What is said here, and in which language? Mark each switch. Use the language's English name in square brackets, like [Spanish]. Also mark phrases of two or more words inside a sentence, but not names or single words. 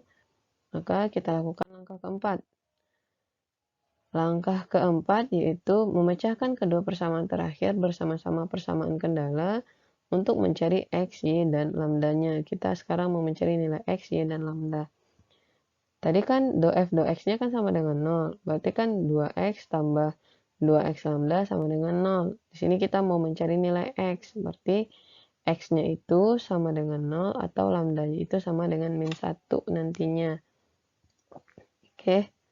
[Indonesian] Maka kita lakukan langkah keempat. Langkah keempat yaitu memecahkan kedua persamaan terakhir bersama-sama persamaan kendala untuk mencari x, y, dan lambdanya. Kita sekarang mau mencari nilai x, y, dan lambda. Tadi kan do f do x-nya kan sama dengan 0. Berarti kan 2x tambah 2x lambda sama dengan 0. Di sini kita mau mencari nilai x. Berarti x-nya itu sama dengan 0 atau lambdanya itu sama dengan min 1 nantinya. Oke.